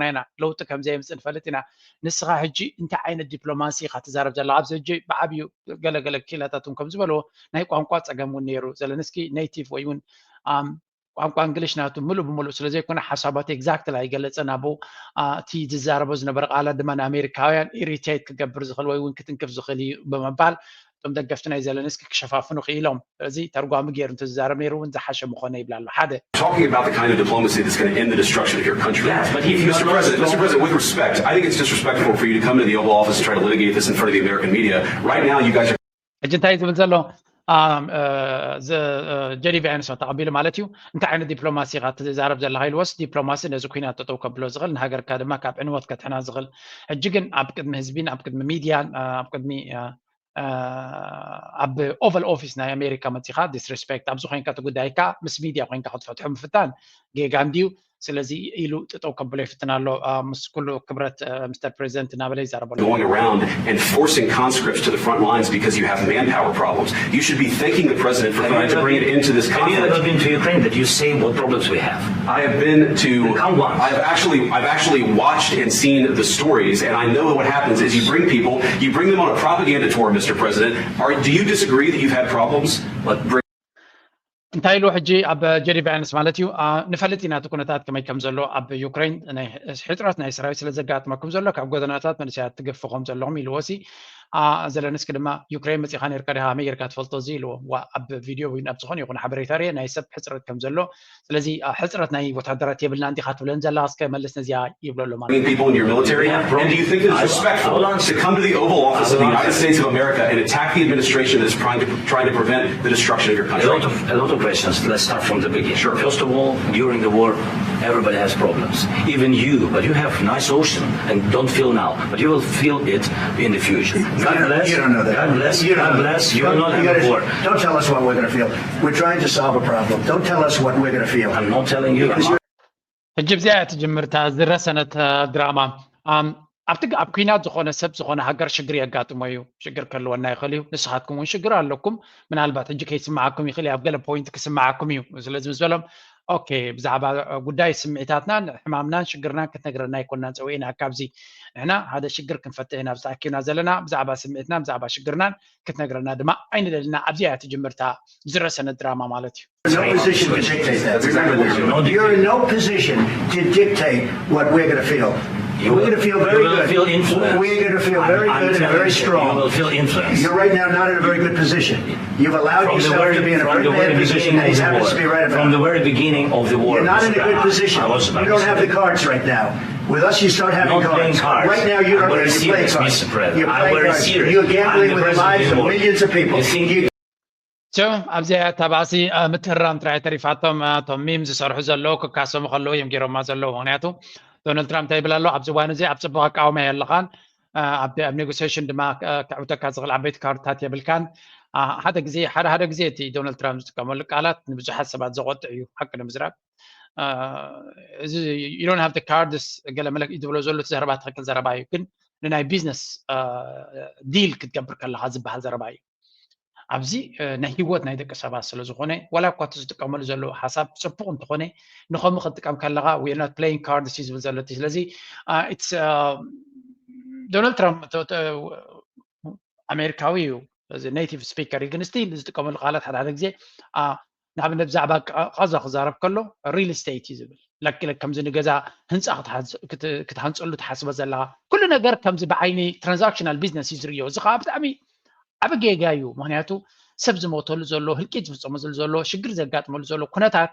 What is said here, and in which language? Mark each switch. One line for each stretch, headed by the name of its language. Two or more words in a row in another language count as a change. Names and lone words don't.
Tigrinya: ኢና ለውጥ ከም ዘየምፅእ ንፈልጥ ኢና ንስኻ ሕጂ እንታይ ዓይነት ዲፕሎማሲ ክትዛረብ ዘለኻ ኣብዚ ሕጂ ብዓብዩ ገለገለ ኪላታቱን ከም ዝበልዎ ናይ ቋንቋ ፀገም እውን ነይሩ ዘለንስኪ ኔቲቭ ወይ እውን ቋንቋ እንግሊሽ ናቱ ሙሉ ብሙሉ ስለዘይኮነ ሓሳባት ኤግዛክት ላይ ገለጸና ቦ እቲ ዝዛረቦ ዝነበረ ቃላት ድማ ንኣሜሪካውያን ኢሪቴት ክገብር ዝኽእል ወይ እውን ክትንክፍ ዝኽእል እዩ ብምባል ቶም ደገፍቲ ናይ ዘለንስኪ ክሸፋፍኑ ክኢሎም እዚ ተርጓሚ ገይሩ እንትዛረብ ነይሩ እውን ዝሓሸ ምኾነ ይብላ ኣሎ ሓደ
English: talking about the kind of diplomacy that's going to end the destruction of your country. Yes, but if Mr. President, with respect, I think it's disrespectful for you to come to the Oval Office and try to litigate this in front of the American media. Right now, you guys are...
Tigrinya: እንታይ ዝብል ዘሎ ጀዲ ቫንስ ተቐቢሉ ማለት እዩ እንታይ ዓይነት ዲፕሎማሲ ካ ትዛረብ ዘለካ ኢልዎስ ዲፕሎማሲ ነዚ ኩናት ጠጠው ከብሎ ዝኽእል ንሃገርካ ድማ ካብ ዕንወት ከትሕና ዝኽእል ሕጂ ግን ኣብ ቅድሚ ህዝቢን ኣብ ቅድሚ ሚድያን ኣብ ቅድሚ ኣብ ኦቨል ኦፊስ ናይ ኣሜሪካ መፂኻ ዲስሬስፔክት ኣብዚ ኮንካ ትጉዳይካ ምስ ሚድያ ኮንካ ክትፈትሑ ምፍታን ጌጋን ድዩ ስለዚ ኢሉ ጠጠው ከብሎ ይፍትና ኣሎ ምስ ኩሉ ክብረት
English: Mister President
Tigrinya: ናበለ ይዛረበሉ
English: going around and forcing conscripts to the front lines because you have manpower problems. You should be thanking the president for trying to bring it into this conflict. Have you ever been to Ukraine that you say what problems we have? I have been to... I've actually watched and seen the stories, and I know what happens is you bring them on a propaganda tour, Mr. President. Do you disagree that you've had problems?
Tigrinya: እንታይ ኢሉ ሕጂ ኣብ ጀዲ ቫንስ ማለት እዩ ንፈልጥ ኢና እቲ ኩነታት ከመይ ከም ዘሎ ኣብ ዩክሬን ናይ ሕፅረት ናይ ሰራዊት ስለ ዘጋጥመኩም ዘሎ ካብ ጎደናታት መንእሰያት ትገፍኾም ዘለኹም ኢልዎሲ ዘለንስኪ ድማ ዩክሬን መፂኻ ነርካ ዲኻ ኣሜሪካ ትፈልጦ እዚ ኢልዎ ኣብ ቪድዮ ወይ ኣብ ዝኾነ ይኹን ሓበሬታ ርአ ናይ ሰብ ሕፅረት ከም ዘሎ ስለዚ ሕፅረት ናይ ወታደራት የብልና እንዲኻ ትብለን ዘላ እስከ መለስ ነዚያ ይብሎ ኣሎ ማለት
English: people in your military and do you think it's respectful to come to the Oval Office of the United States of America and attack the administration that is trying to prevent the destruction of your country? A lot of questions. Let's start from the beginning. Sure. First of all, during the war, everybody has problems. Even you, but you have nice ocean and don't feel now, but you will feel it in the future. God bless. You don't know that. God bless. God bless. You will not have a war. Don't tell us what we're going to feel. We're trying to solve a problem. Don't tell us what we're going to feel. I'm not telling you.
Tigrinya: ሕጅብ ዚኣ ትጅምርታ ዝረሰነት ድራማ ኣብ ኩናት ዝኾነ ሰብ ዝኾነ ሃገር ሽግር የጋጥሞ እዩ ሽግር ከልወና ይኽእል እዩ ንስኻትኩም እውን ሽግር ኣለኩም ምናልባት ሕጂ ከይስማዓኩም ይኽእል ኣብ ገለ ፖይንት ክስማዓኩም እዩ ስለዚ ምስ በሎም ኦኬ ብዛዕባ ጉዳይ ስምዒታትናን ሕማምናን ሽግርናን ክትነግረና ይኮናን ፀውዒና ካብዚ ንሕና ሓደ ሽግር ክንፈትሕ ኢና ብዝተኣኪብና ዘለና ብዛዕባ ስምዒትናን ብዛዕባ ሽግርናን ክትነግረና ድማ ኣይንደልና ኣብዚኣ ትጅምርታ ዝረሰነት ድራማ ማለት እዩ
English: No position to dictate that. Remember this. You're in no position to dictate what we're going to feel. We're going to feel very good. Feel influence. We're going to feel very good and very strong. You will feel influence. You're right now not in a very good position. You've allowed yourself to be in a very bad position that he happens to be right about. From the very beginning of the war. You're not in a good position. You don't have the cards right now. With us, you start having cards. Right now, you don't have to play cards. You're playing cards. You're gambling with the lives of millions of people.
Tigrinya: ኣብዚ ተባሲ ምትህራም ጥራይ ተሪፋቶም ቶም ሚም ዝሰርሑ ዘለዉ ክካሰሙ ከለዉ እዮም ገይሮማ ዘለዉ ምክንያቱ ዶናልድ ትራምፕ እንታይ ይብል ኣሎ ኣብ ዝዋን እዚ ኣብ ፅቡቅ ኣቃወማ የለኻን ኣብ ኔጎሲዬሽን ድማ ክዕውተካ ዝኽእል ዓበይቲ ካርድታት የብልካን ሓደ ግዜ እቲ ዶናልድ ትራምፕ ዝጥቀመሉ ቃላት ንብዙሓት ሰባት ዘቆጥዕ እዩ ሓቂ ንምዝራብ እዚ
English: you don't have the cards
Tigrinya: ገለ መለክ ይብሎ ዘሎ ዘረባ ትክክል ዘረባ እዩ ግን ንናይ
English: business deal
Tigrinya: ክትገብር ከለካ ዝበሃል ዘረባ እዩ ኣብዚ ናይ ህይወት ናይ ደቂ ሰባት ስለ ዝኾነ ዋላ እኳ ዝጥቀመሉ ዘለዉ ሓሳብ ፅቡቅ እንትኾነ ንኸምኡ ክትጥቀም ከለካ
English: we're not playing cards
Tigrinya: ዝብል ዘሎ እቲ ስለዚ ዶናልድ ትራምፕ ኣሜሪካዊ እዩ
English: native speaker
Tigrinya: እዩ ግን ስቲል ዝጥቀመሉ ቃላት ሓደ ግዜ ንኣብነት ብዛዕባ ቀዛ ክዛረብ ከሎ
English: real estate
Tigrinya: እዩ ዝብል ለክለ ከምዚ ንገዛ ህንፃ ክትሃንፀሉ ትሓስበ ዘለካ ኩሉ ነገር ከምዚ ብዓይኒ
English: transactional business
Tigrinya: እዩ ዝርዮ እዚ ከዓ ብጣዕሚ ዓብ ጌጋ እዩ ምክንያቱ ሰብ ዝሞተሉ ዘሎ ህልቂት ዝፍፀመሉ ዘሎ ሽግር ዘጋጥመሉ ዘሎ ኩነታት